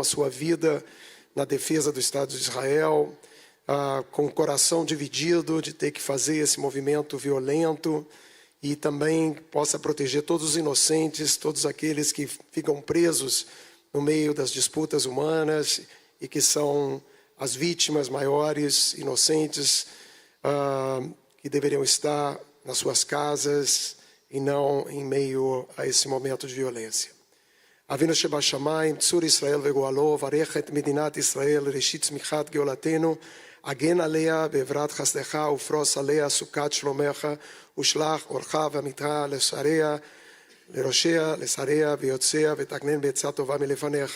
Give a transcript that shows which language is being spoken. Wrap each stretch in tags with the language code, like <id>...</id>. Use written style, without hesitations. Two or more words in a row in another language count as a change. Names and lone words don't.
<pt>sua vida na defesa do Estado de Israel, com o coração dividido de ter que fazer esse movimento violento, e também possa proteger todos os inocentes, todos aqueles que ficam presos no meio das disputas humanas e que são as vítimas maiores, inocentes, que deveriam estar nas suas casas e não em meio a esse momento de violência.</pt> <he>אבינו שבשמיים, צור ישראל וגואלו, ברך את מדינת ישראל, ראשית צמיחת גאולתנו, הגן עליה בעברת חסדך ופרוס עליה סוכת שלומך, ושלח אורך ואמיתך לשריה, לראשיה, לשריה ויוצאיה, ותגנן בעצה טובה מלפניך.</he>